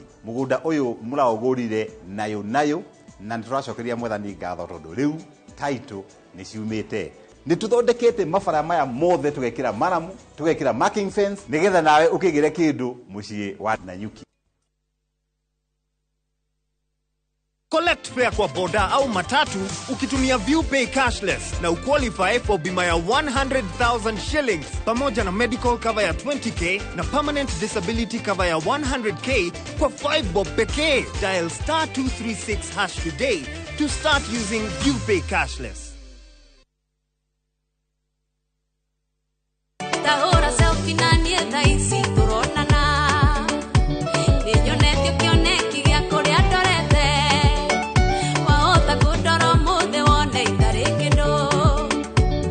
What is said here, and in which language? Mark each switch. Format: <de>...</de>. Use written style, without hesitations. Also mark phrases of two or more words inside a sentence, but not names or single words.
<ki>Mugunda uyu muraugurire nayo na nituracokeria mwathani ngatho tondu riu title ni ciumite. Ni tuthondekete mabara maya mothe tugekira maramu, tugekira</ki> <en>marking fence</en> <ki>nigetha nawe ukigire kindu mucii wa Nanyuki.</ki> <en>Collect fare</en> <sw>kwa boda au matatu ukitumia ViewPay cashless na</sw> <en>uqualify for</en> <sw>bima ya 100,000 shillings pamoja na</sw> <en>medical cover</en> <sw>ya 20k na</sw> <en>permanent disability cover</en> <sw>ya 100k kwa 5 bob pekee.</sw> <en>Dial *236# today to start using ViewPay cashless.</en> <ki>Tahora selfie na nieta isi turonana ninyonete kioneki gya kuria ndorete wahota kundora muthe wone itari kindu</ki>